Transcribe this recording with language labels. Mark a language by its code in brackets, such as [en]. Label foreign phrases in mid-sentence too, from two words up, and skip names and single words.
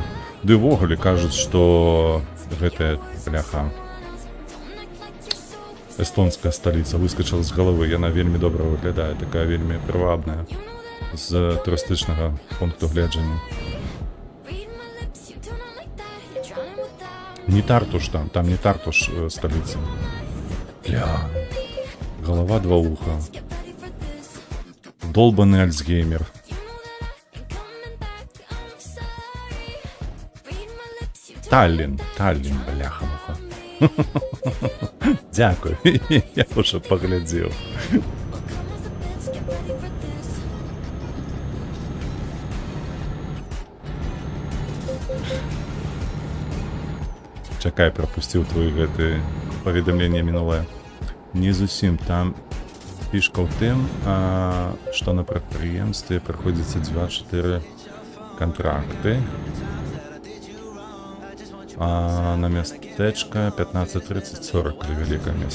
[be] Ды ўвогуле кажуць, што гэтая бляха эстонская сталіца выскачала з галавы, яна вельмі добра выглядае, такая вельмі прывабная з турыстычнага пункту гледжання. Не Тартуш там не Тартуш сталіца. [ru] Бля, голова два уха. Долбаный Альцгеймер. Таллин, бляха-муха. Дякую, я уже поглядел. [be] Чакай, [ru] пропустил твои [be] гэты паведамленне мінулае. Не зусім, там фішка ў тым, што на прадпрыемстве праходзіцца 2-4 контракты. [ru] А на местечко [be] 15, 30, 40 калі вялікае месца.